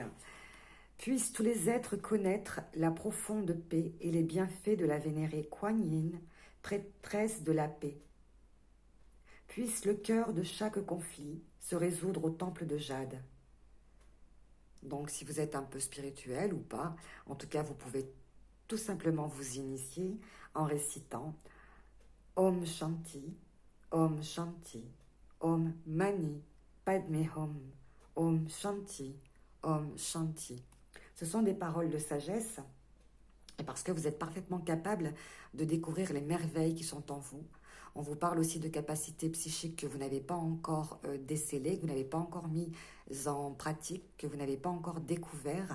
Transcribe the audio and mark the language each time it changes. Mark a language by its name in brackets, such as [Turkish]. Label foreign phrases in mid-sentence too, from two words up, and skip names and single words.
[French] Puissent tous les êtres connaître la profonde paix et les bienfaits de la vénérée Kuan Yin, prêtresse de la paix. Puisse le cœur de chaque conflit se résoudre au temple de Jade. Donc si vous êtes un peu spirituel ou pas, en tout cas vous pouvez tout simplement vous initier en récitant [Sanskrit] ॐ शान्ति, ॐ शान्ति, ॐ मणि पद्मे हूँ, ॐ शान्ति, ॐ शान्ति. [French] Ce sont des paroles de sagesse, et parce que vous êtes parfaitement capable de découvrir les merveilles qui sont en vous. On vous parle aussi de capacités psychiques que vous n'avez pas encore décelées, que vous n'avez pas encore mis en pratique, que vous n'avez pas encore découvert.